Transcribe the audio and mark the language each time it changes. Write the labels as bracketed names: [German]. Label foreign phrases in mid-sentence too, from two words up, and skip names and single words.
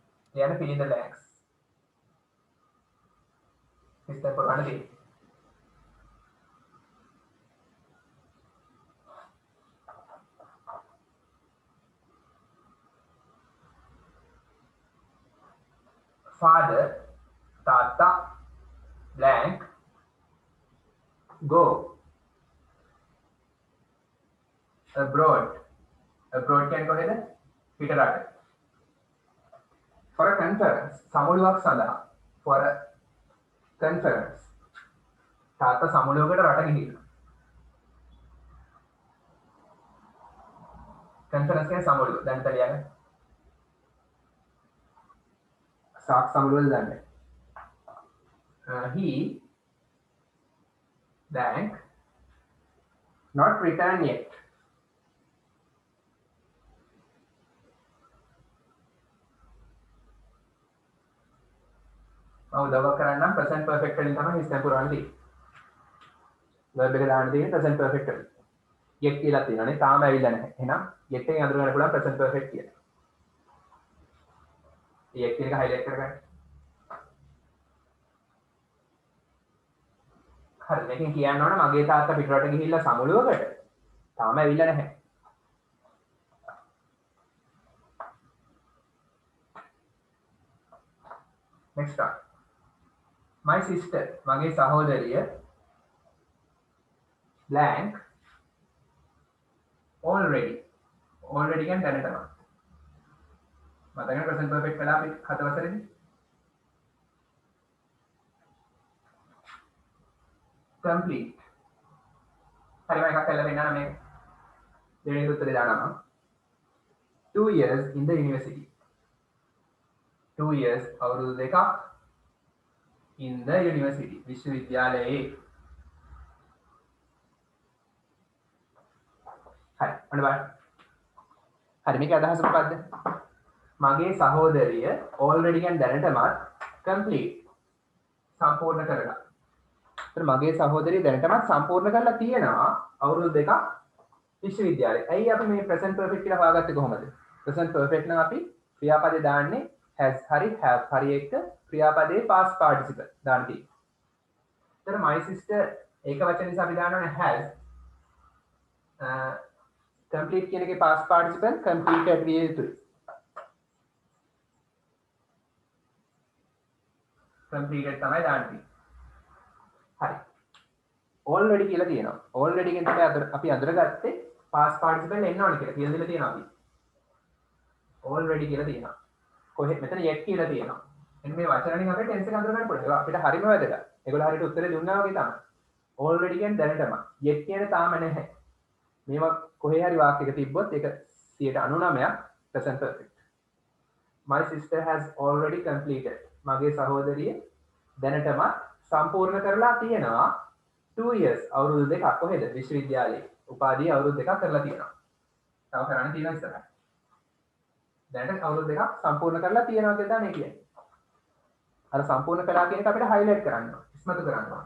[Sinhala] ලියන්න [English] fill in the blanks. [Sinhala] system පුරවන්න තියෙන්නේ. [English] father tata blank go abroad [Sinhala] කියන්නේ කොහෙද පිටරට [English] for a conference [Sinhala] සමුළුවක් සඳහා [English] for a conference [Sinhala] තාත්තා සමුළුවකට රට ගිහිල්ලා conference කියන්නේ සමුළුව දැන් තලියන්නේ සාක් සමුළුවද දන්නේ [English] he blank not returned yet [Sinhala] උදව් කරන්නම් [English] present perfect [Sinhala] වලින් තමයි හිස්තැන් පුරවන්න තියෙන්නේ. verb එක දාන්න තියෙන්නේ [English] present perfect [Sinhala] වලින්. yet කියලා තියෙනවානේ තාම ඇවිල්ලා නැහැ. එහෙනම් yet එකෙන් අඳුර ගන්න පුළුවන් [English] present perfect [Sinhala] කියලා. yet කියන එක highlight කරගන්න. හරි මේකෙන් කියන්න ඕන මගේ තාත්තා පිටරට ගිහිල්ලා සමුළුවකට තාම ඇවිල්ලා නැහැ. [English] next one. my sister [Sinhala] මගේ සහෝදරිය blank already කියන්නේ දැනටම මතකද [English] present perfect [Sinhala] වෙලා අපි 7 වසරේදී complete හරි මම එකක් කරලා පෙන්නන්න මේක දෙවෙනි උත්තරේ දානවා [English] 2 years in the university [Sinhala] 2 years අවුරුදු දෙකක් [English] in the university [Sinhala] විශ්වවිද්‍යාලයේ හරි අන්න බලන්න හරි මේක අදහස මොකද්ද මගේ සහෝදරිය already කියන්නේ දැනටමත් complete සම්පූර්ණ කරලා ඒතර මගේ සහෝදරිය දැනටමත් සම්පූර්ණ කරලා තියෙනවා අවුරුදු දෙකක් විශ්වවිද්‍යාලයේ ඇයි අපි මේ [English] present perfect [Sinhala] කියලා හොයාගත්තේ කොහොමද [English] present perfect [Sinhala] නම් අපි ක්‍රියාපදේ දාන්නේ has hari have hari එක ක්‍රියාපදයේ [English] past participle [Sinhala] දාන්න තියෙනවා. එතන [English] my sister [Sinhala] ඒක වචන නිසා අපි දානවනේ [English] has complete [Sinhala] කියන එකේ [English] past participle completed [Sinhala] විය යුතුයි. completed තමයි දාන්න තියෙන්නේ. හරි. already කියලා තියෙනවා. already කියන තමයි අපි අඳුරගත්තේ [English] past participle [Sinhala] එන්න ඕනේ කියලා. කියලා දීලා තියෙනවා අපි. already කියලා තියෙනවා. කොහෙද මෙතන yet කියලා තියෙනවා. එන්න මේ වචන වලින් අපිට ටෙන්ස් එක අඳුර ගන්න පුළුවන්. ඒක අපිට හරිම වැදගත්. ඒගොල්ලෝ හරියට උත්තරේ දුන්නා වගේ තමයි. already කියන්නේ දැනටම. yet කියන්නේ තාම නැහැ. මේවා කොහේ හරි වාක්‍යයක තිබ්බොත් ඒක 99% [English] present perfect. My sister has already completed. [Sinhala] මගේ සහෝදරිය දැනටම සම්පූර්ණ කරලා තියෙනවා 2 years අවුරුදු දෙකක් කොහෙද විශ්වවිද්‍යාලයේ. උපාධිය අවුරුදු දෙකක් කරලා තියෙනවා. තව කරන්න තියෙනවා ඉස්සරහ. දැනට අවුරුදු දෙකක් සම්පූර්ණ කරලා තියෙනවා කියලා තමයි කියන්නේ. අර සම්පූර්ණ කළා කියන එක අපිට highlight කරන්න ඕන. ඉස්මතු කරන්න ඕන.